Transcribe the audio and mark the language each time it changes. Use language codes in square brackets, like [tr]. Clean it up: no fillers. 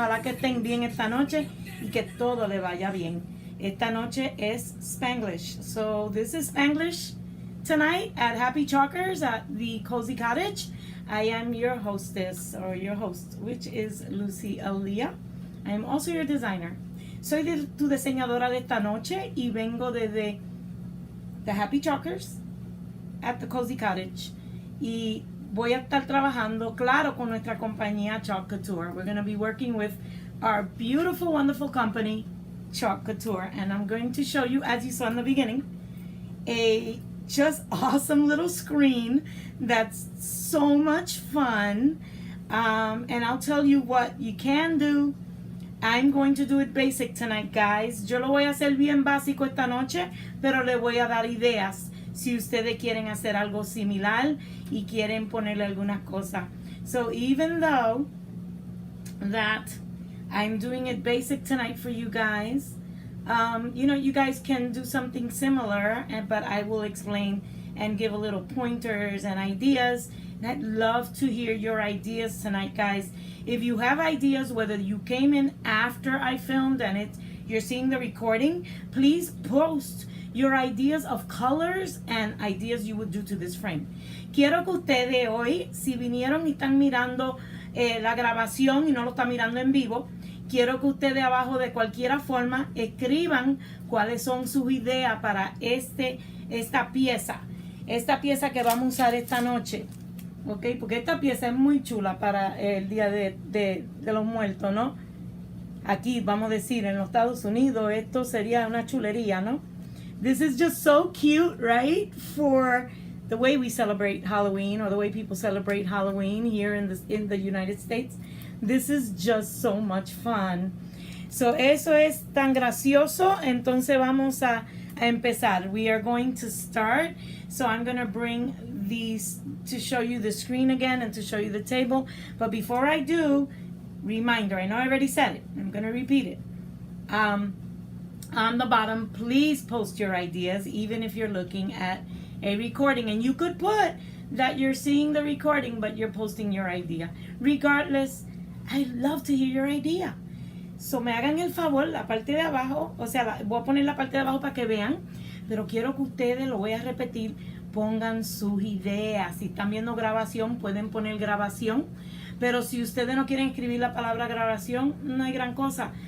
[es] Ojalá que estén bien esta noche y que todo le vaya bien. Esta noche es Spanglish. [en] So this is Spanglish tonight at Happy Chalkers at the Cozy Cottage. I am your hostess, or your host, which is Lucy Aaliyah. I am also your designer. [es] Soy tu diseñadora de esta noche y vengo desde the Happy Chalkers at the Cozy Cottage. Y voy a estar trabajando, claro, con nuestra compañía Chalk Couture. [en] We're going to be working with our beautiful, wonderful company, Chalk Couture. And I'm going to show you, as you saw in the beginning, a just awesome little screen that's so much fun. And I'll tell you what you can do. I'm going to do it basic tonight, guys. [es] Yo lo voy a hacer bien básico esta noche, pero le voy a dar ideas si ustedes quieren hacer algo similar y quieren ponerle algunas cosas. [en] So even though that I'm doing it basic tonight for you guys, you know, you guys can do something similar, but I will explain and give a little pointers and ideas. And I'd love to hear your ideas tonight, guys. If you have ideas, whether you came in after I filmed and you're seeing the recording, please post your ideas of colors and ideas you would do to this frame. [es] Quiero que ustedes hoy, si vinieron y están mirando la grabación y no lo están mirando en vivo, quiero que ustedes abajo de cualquier forma escriban cuáles son sus ideas para esta pieza que vamos a usar esta noche. Ok, porque esta pieza es muy chula para el día de los muertos, ¿no? Aquí, vamos a decir, en los Estados Unidos, esto sería una chulería, ¿no? [en] This is just so cute, right? For the way we celebrate Halloween, or the way people celebrate Halloween here in the United States. This is just so much fun. So, [es] eso es tan gracioso. Entonces, vamos a empezar. [en] We are going to start. So, I'm going to bring these to show you the screen again and to show you the table. But before I do, reminder, I know I already said it. I'm going to repeat it. On the bottom, please post your ideas, even if you're looking at a recording. And you could put that you're seeing the recording, but you're posting your idea. Regardless, I love to hear your idea. [es] So me hagan el favor, la parte de abajo, o sea, voy a poner la parte de abajo para que vean, pero quiero que ustedes, lo voy a repetir, pongan sus ideas. Si están viendo grabación, pueden poner grabación. Pero si ustedes no quieren escribir la palabra grabación, no hay gran cosa.